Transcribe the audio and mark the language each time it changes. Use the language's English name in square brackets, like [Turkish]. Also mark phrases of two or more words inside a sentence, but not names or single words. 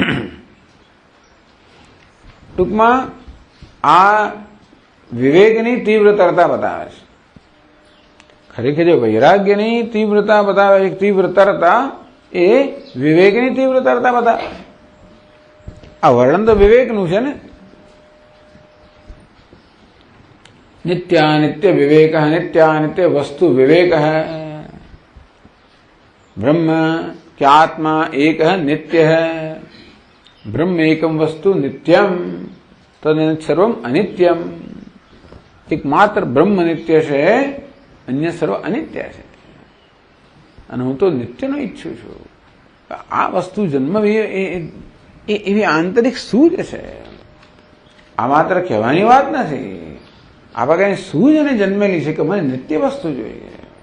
[Gujarati] ટૂંકમાં આ વિવેકની તીવ્રતરતા બતાવે છે. ખરેખર જે વૈરાગ્યની તીવ્રતા બતાવે છે, તીવ્રતરતા એ વિવેકની તીવ્રતરતા બતાવે. આ વર્ણન તો વિવેકનું છે ને. [Hindi] नित्यानित्य विवेक, नित्यानित्य वस्तु विवेक है. ब्रह्म क्या आत्मा एक है, नित्य है. [Sanskrit] ब्रह्म एकम वस्तु नित्यम तद सर्वम अनित्यम. [Gujarati] એકમાત્ર બ્રહ્મ નિત્ય છે, અન્ય સર્વ અનિત્ય છે. અને હું તો નિત્યનો ઈચ્છું છું. આ વસ્તુ જન્મવી એવી આંતરિક સૂઝ છે. આ માત્ર કહેવાની વાત નથી. આપણે કઈ સૂઝ અને જન્મેલી છે કે મને નિત્ય વસ્તુ જોઈએ.